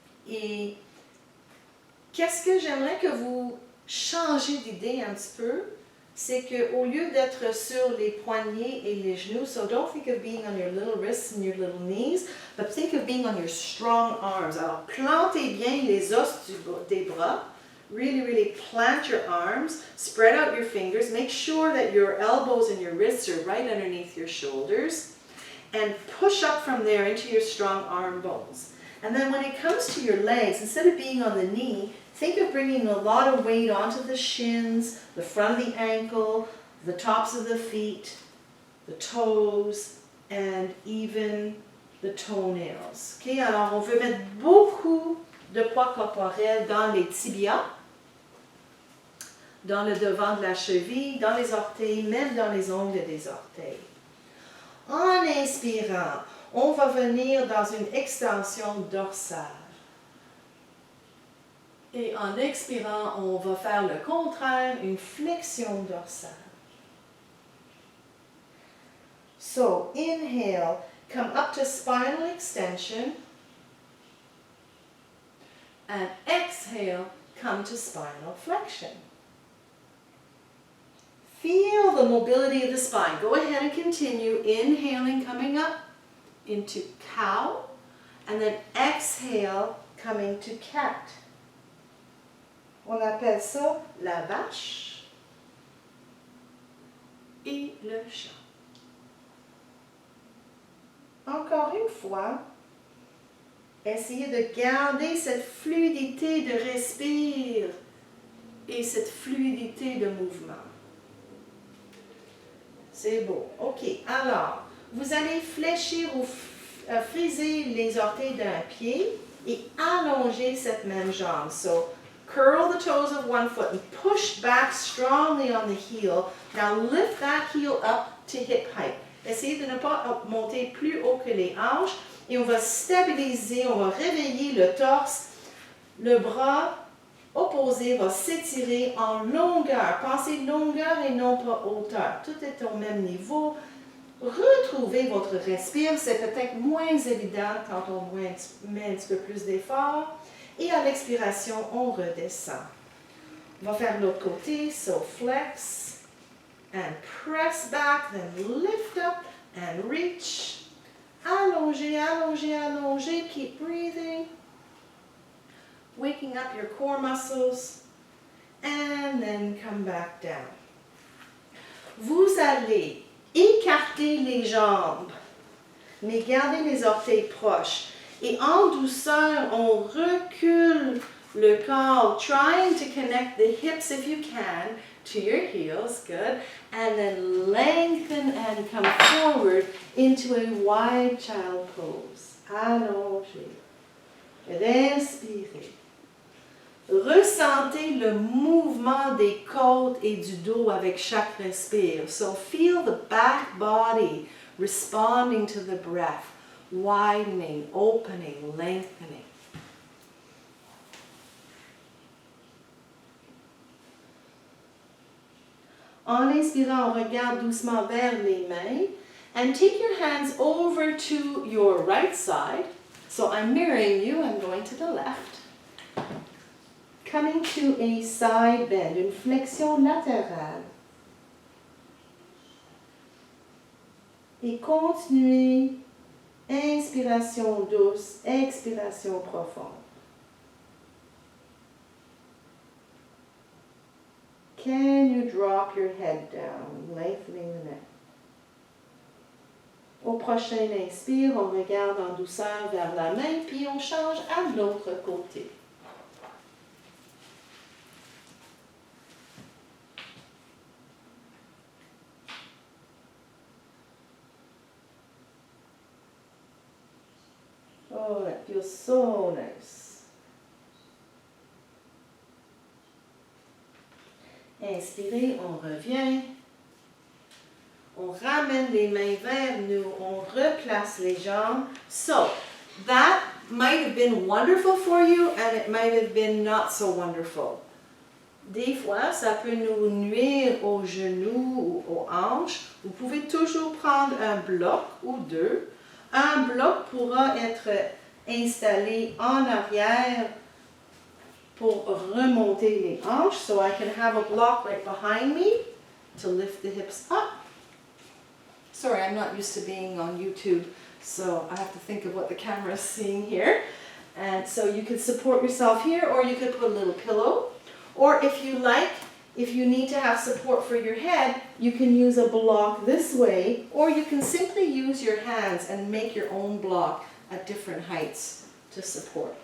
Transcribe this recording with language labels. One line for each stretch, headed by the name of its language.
French: Et qu'est-ce que j'aimerais que vous changiez d'idée un petit peu, c'est qu'au lieu d'être sur les poignets et les genoux,
English: so don't think of being on your little wrists and your little knees, but think of being on your strong arms.
French: Alors, plantez bien les os des bras,
English: really, really plant your arms, spread out your fingers, make sure that your elbows and your wrists are right underneath your shoulders, and push up from there into your strong arm bones. And then when it comes to your legs, instead of being on the knee, think of bringing a lot of weight onto the shins, the front of the ankle, the tops of the feet, the toes, and even the toenails.
French: Okay, alors on veut mettre beaucoup de poids corporel dans les tibias, dans le devant de la cheville, dans les orteils, même dans les ongles des orteils. En inspirant, on va venir dans une extension dorsale. Et en expirant, on va faire le contraire, une flexion dorsale.
English: So, inhale, come up to spinal extension. And exhale, come to spinal flexion. Feel the mobility of the spine. Go ahead and continue. Inhaling, coming up into cow. And then exhale, coming to cat.
French: On appelle ça la vache et le chat. Encore une fois, essayez de garder cette fluidité de respire et cette fluidité de mouvement. C'est beau. OK. Alors, vous allez fléchir ou friser les orteils d'un pied et allonger cette même jambe.
English: So, curl the toes of one foot and push back strongly on the heel. Now lift that heel up to hip height.
French: Essayez de ne pas monter plus haut que les hanches. Et on va stabiliser, on va réveiller le torse. Le bras opposé va s'étirer en longueur. Pensez longueur et non pas hauteur. Tout est au même niveau. Retrouvez votre respire. C'est peut-être moins évident quand on met un petit peu plus d'effort. Et à l'expiration, on redescend. On va faire l'autre côté.
English: So flex and press back, then lift up and reach.
French: Allongez, allongez, allongez.
English: Keep breathing. Waking up your core muscles. And then come back down.
French: Vous allez écarter les jambes, mais gardez les orteils proches. Et en douceur, on recule le corps,
English: trying to connect the hips if you can to your heels, good. And then lengthen and come forward into a wide child pose.
French: Allongez. Respirez. Ressentez le mouvement des côtes et du dos avec chaque respire.
English: So feel the back body responding to the breath, widening, opening, lengthening.
French: En inspirant, on regarde doucement vers les mains
English: and take your hands over to your right side. So I'm mirroring you, I'm going to the left. Coming to a side bend,
French: une flexion latérale. Et continuez, inspiration douce, expiration profonde.
English: Can you drop your head down, lengthening the neck?
French: Au prochain inspire, on regarde en douceur vers la main, puis on change à l'autre côté.
English: Oh, that feels so nice.
French: Inspirez, on revient. On ramène les mains vers nous. On replace les jambes.
English: So, that might have been wonderful for you and it might have been not so wonderful.
French: Des fois, ça peut nous nuire aux genoux ou aux hanches. Vous pouvez toujours prendre un bloc ou deux. Un bloc pourra être installé en arrière pour remonter les hanches.
English: So I can have a block right behind me to lift the hips up. Sorry, I'm not used to being on YouTube, so I have to think of what the camera is seeing here. And so you could support yourself here, or you could put a little pillow. Or if you like, if you need to have support for your head, you can use a block this way, or you can simply use your hands and make your own block at different heights to support.